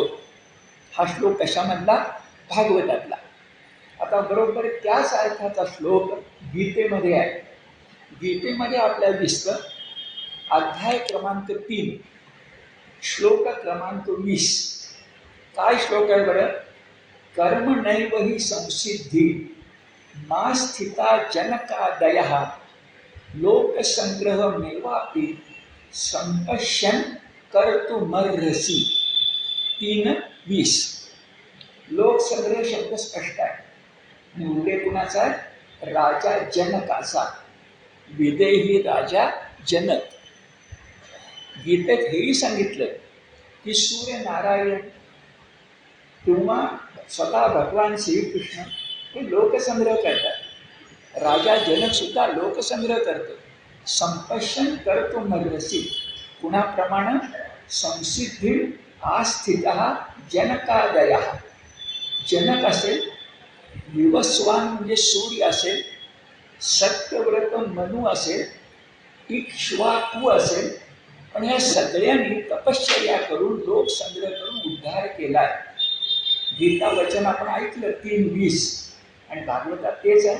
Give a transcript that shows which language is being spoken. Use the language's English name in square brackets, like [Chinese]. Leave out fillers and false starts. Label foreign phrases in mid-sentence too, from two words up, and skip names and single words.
[Marathi] हा श्लोक कशामधला? भागवतातला. आता बरोबर त्याच अर्थाचा श्लोक गीतेमध्ये आहे. गीतेमध्ये आपल्याला दिसतं, अध्याय क्रमांक 3 श्लोक क्रमांक 20. काय श्लोक आहे बरं? [Sanskrit] कर्म नैव हि संसिद्धी मा स्थिता जनकादयः लोकसंग्रह मेवापि संपश्यन कर्तुमर्हसि. 3:20. [Marathi] लोकसंग्रह शब्द स्पष्ट आहे आणि उल्लेख कुणाचा आहे? राजा जनकाचा. विदेही राजा जनक. गीतेत हेही सांगितलं की सूर्यनारायण किंवा स्वतः भगवान श्रीकृष्ण हे लोकसंग्रह करतात. राजा जनक सुद्धा लोकसंग्रह करतो. [Sanskrit] संपश्यन कर्तुमर्हसि. कुणाप्रमाणे? संसिद्धी आस्थित जनकादयः. [Marathi] जनक असेल, विवस्वान म्हणजे सूर्य असेल, सत्यव्रत मनु असेल, इक्ष्वाकू असेल, पण या सगळ्यांनी तपश्चर्या करून लोकसंग्रह करून उद्धार केलाय. गीता वचन आपण ऐकलं 3:20 आणि भागवतात तेच आहे.